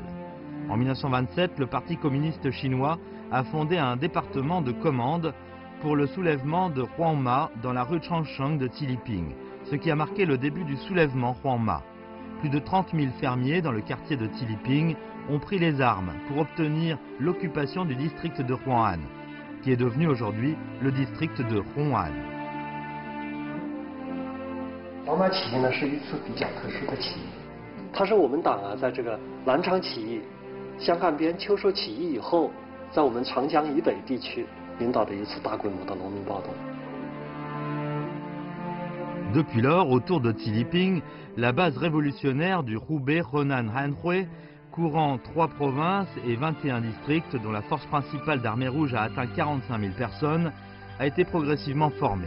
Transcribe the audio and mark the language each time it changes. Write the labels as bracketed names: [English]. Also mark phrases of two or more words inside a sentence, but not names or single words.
[French] En 1927, le Parti communiste chinois a fondé un département de commande pour le soulèvement de Huangma dans la rue Changsheng de Qiliping, ce qui a marqué le début du soulèvement Huangma. Plus de 30 000 fermiers dans le quartier de Qiliping ont pris les armes pour obtenir l'occupation du district de Huang'an, qui est devenu aujourd'hui le district de Hong'an. [Chinese] 黄马起义呢是一次比较特殊的起义，它是我们党啊在这个南昌起义、湘赣边秋收起义以后，在我们长江以北地区领导的一次大规模的农民暴动。 [French] Depuis lors, autour de Qiliping, la base révolutionnaire du Hubei Henan Hanhui, courant 3 provinces et 21 districts dont la force principale d'armée rouge a atteint 45 000 personnes, a été progressivement formée.